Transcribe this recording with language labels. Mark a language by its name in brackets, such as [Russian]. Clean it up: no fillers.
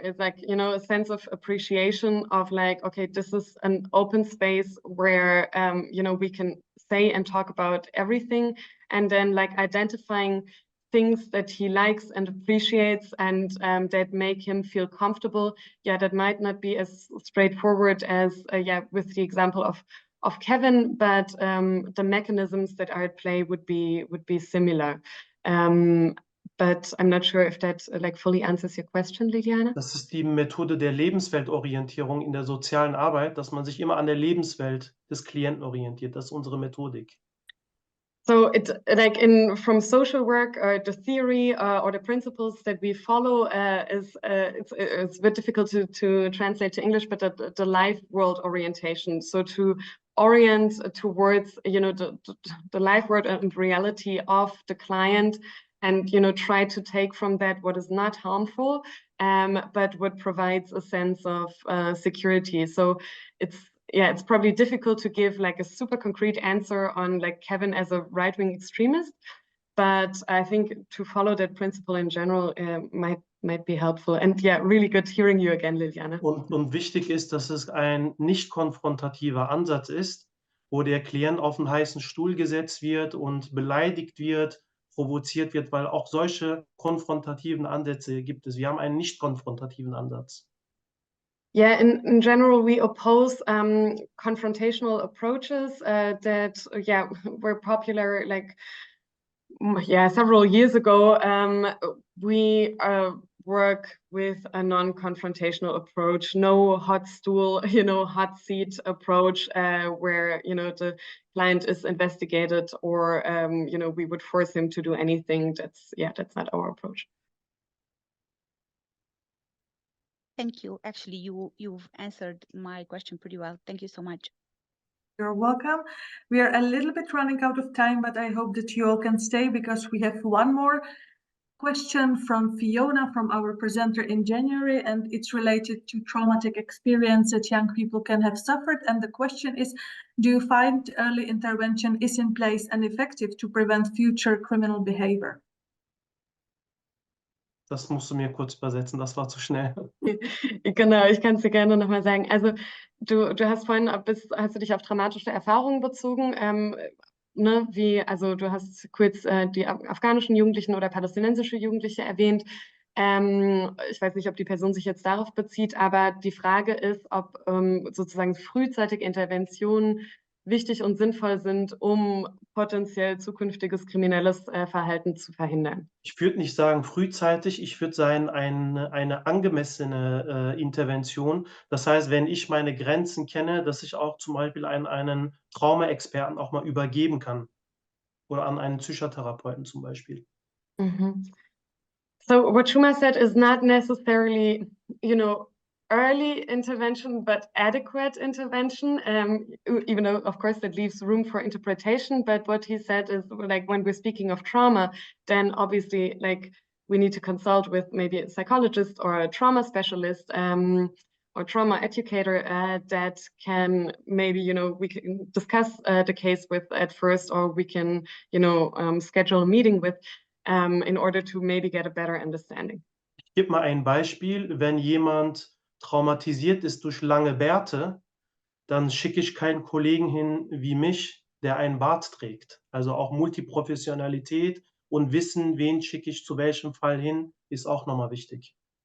[English] It's like, you know, a sense of appreciation of like, okay, this is an open space where, you know, we can say and talk about everything, and then like identifying things that he likes and appreciates and that make him feel comfortable. Yeah, that might not be as straightforward as, yeah, with the example of Kevin, but the mechanisms that are at play would be similar. But I'm not sure if that like fully answers your question, Liliana. [German] Das ist die Methode der Lebensweltorientierung in der sozialen Arbeit, dass man sich immer an der Lebenswelt des Klienten orientiert. Das ist unsere Methodik. [English] So it's like from social work, the theory or the principles that we follow is it's a bit difficult to translate to English, but the life world orientation. So to orient towards, you know, the life world and reality of the client, and, you know, try to take from that what is not harmful, but what provides a sense of security. So it's probably difficult to give like a super concrete answer on like Kevin as a right-wing extremist, but I think to follow that principle in general might be helpful. And yeah, really good hearing you again, Liliana. [German] Und wichtig ist, dass es ein nicht konfrontativer Ansatz ist, wo der Klient auf einen heißen Stuhl gesetzt wird und beleidigt wird, provoziert wird, weil auch solche konfrontativen Ansätze gibt es. Wir haben einen nicht konfrontativen Ansatz. [English] Yeah, in general, we oppose confrontational approaches that, yeah, were popular like, yeah, several years ago. We work with a non-confrontational approach, no hot stool, you know, hot seat approach where, you know, the client is investigated or, you know, we would force him to do anything. That's not our approach. Thank you. Actually, you've answered my question pretty well. Thank you so much. You're welcome. We are a little bit running out of time, but I hope that you all can stay because we have one more question from Fiona, from our presenter in January, and it's related to traumatic experience that young people can have suffered. And the question is, do you find early intervention is in place and effective to prevent future criminal behavior? [German] Das musst du mir kurz übersetzen, das war zu schnell. Genau, ich kann es dir gerne nochmal sagen. Also du hast vorhin, hast du dich auf traumatische Erfahrungen bezogen, ne, also du hast kurz die afghanischen Jugendlichen oder palästinensische Jugendliche erwähnt. Ich weiß nicht, ob die Person sich jetzt darauf bezieht, aber die Frage ist, ob sozusagen frühzeitige Interventionen wichtig und sinnvoll sind, um potenziell zukünftiges kriminelles Verhalten zu verhindern. Ich würde nicht sagen frühzeitig, ich würde sagen eine angemessene Intervention. Das heißt, wenn ich meine Grenzen kenne, dass ich auch zum Beispiel einen Traumaexperten auch mal übergeben kann oder an einen Psychotherapeuten zum Beispiel. Mm-hmm. [English] So what Cuma said is not necessarily, you know, early intervention, but adequate intervention, even though, of course, that leaves room for interpretation. But what he said is, like, when we're speaking of trauma, then obviously, like, we need to consult with maybe a psychologist or a trauma specialist or trauma educator that can maybe, you know, we can discuss the case with at first, or we can, you know, schedule a meeting with in order to maybe get a better understanding. [German] Ich gebe mal ein Beispiel. Wenn jemand traumatisiert ist durch lange Bärte, dann schicke ich keinen Kollegen hin wie mich, der einen Bart trägt. Also auch Multiprofessionalität und Wissen, wen schicke ich zu welchem Fall hin, ist auch nochmal wichtig.